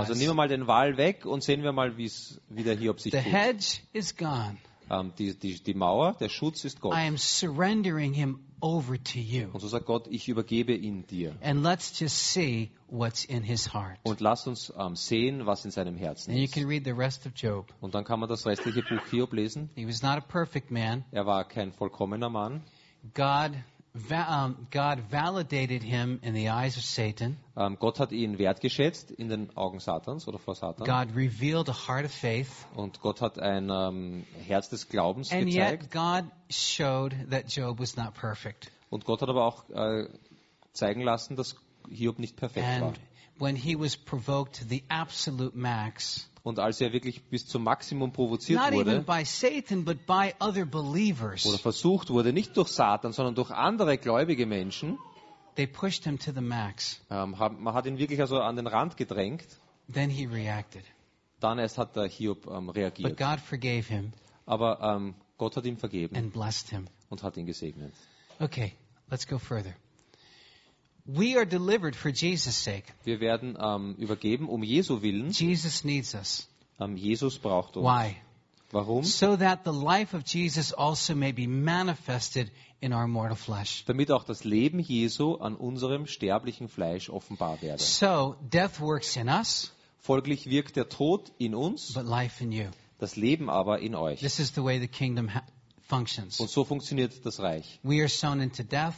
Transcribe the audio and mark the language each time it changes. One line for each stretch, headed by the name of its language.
German: Also nehmen wir mal den Wall weg und sehen wir mal, wie der Hiob sich
English: the
German: tut.
English: The hedge is gone.
German: Die Mauer, der Schutz ist Gott.
English: I am surrendering him over to you.
German: Und so sagt Gott, ich übergebe ihn dir.
English: And let's just see what's in his heart.
German: Und lass uns sehen, was in seinem Herzen ist.
English: And you can read the rest of Job.
German: Und dann kann man das restliche Buch Hiob lesen.
English: He was not a perfect man.
German: Er war kein vollkommener Mann.
English: God validated him in the eyes of Satan.
German: Gott hat ihn wertgeschätzt in den Augen Satans oder vor Satan.
English: God revealed a heart of faith.
German: Und Gott hat ein Herz des Glaubens
English: and
German: gezeigt.
English: And yet God showed that Job was not perfect.
German: Und Gott hat aber auch zeigen lassen, dass Hiob nicht perfekt
English: and
German: war.
English: When he was provoked to the absolute max.
German: Und als er wirklich bis zum Maximum provoziert
English: not
German: wurde,
English: by Satan, but by other believers,
German: oder versucht wurde, nicht durch Satan, sondern durch andere gläubige Menschen,
English: they pushed him to the max.
German: Man hat ihn wirklich also an den Rand gedrängt.
English: Then he reacted.
German: Dann erst hat der Hiob reagiert.
English: But God forgave him.
German: Aber Gott hat ihm vergeben
English: and blessed him.
German: Und hat ihn gesegnet.
English: Okay, let's go further. We are delivered for Jesus' sake.
German: Wir werden übergeben um Jesu willen.
English: Jesus needs us.
German: Jesus braucht uns.
English: Why?
German: Warum?
English: So that the life of Jesus also may be manifested in our mortal flesh.
German: Damit auch das Leben Jesu an unserem sterblichen Fleisch offenbar werde.
English: So death works in us.
German: Folglich wirkt der Tod in uns.
English: But life in you.
German: Das Leben aber in euch.
English: This is the way the kingdom functions.
German: Und so funktioniert das Reich.
English: We are sown into death.